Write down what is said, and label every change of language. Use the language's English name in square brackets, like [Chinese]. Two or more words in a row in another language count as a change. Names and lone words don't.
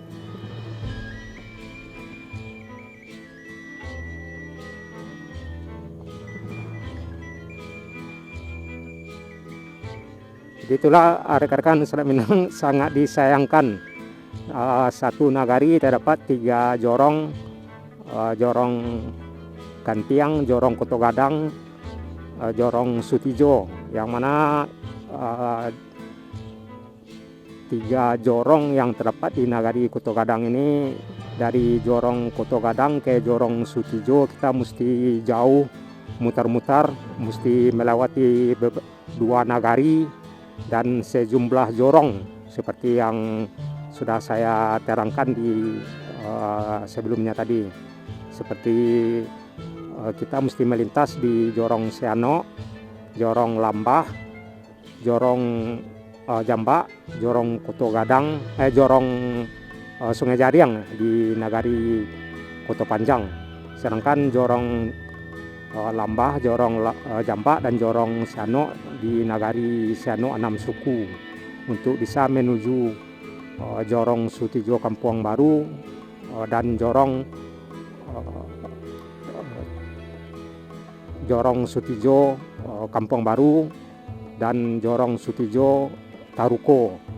[Indonesian] Jadi itulah rekan-rekan Sanak Minang, sangat disayangkan satu nagari terdapat 3 jorong, Jorong Gantiang, Jorong Koto Gadang, Jorong Sutijo, yang mana 3 jorong yang terdapat di nagari Koto Gadang ini, dari Jorong Koto Gadang ke Jorong Sutijo kita mesti jauh mutar-mutar, mesti melewati 2 nagari dan sejumlah jorong seperti yang sudah saya terangkan di sebelumnya tadi. Seperti kita mesti melintas di Jorong Siano, Jorong Lambah, Jorong Jamba, Jorong Koto Gadang, Jorong Sungai Jariang di nagari Koto Panjang. Sedangkan Jorong Lambah, Jorong Jamba dan Jorong Siano di nagari Siano Anam Suku untuk bisa menuju Jorong Sutijo Kampung Baru dan Jorong Sutijo Kampung Baru dan Jorong Sutijo Taruko.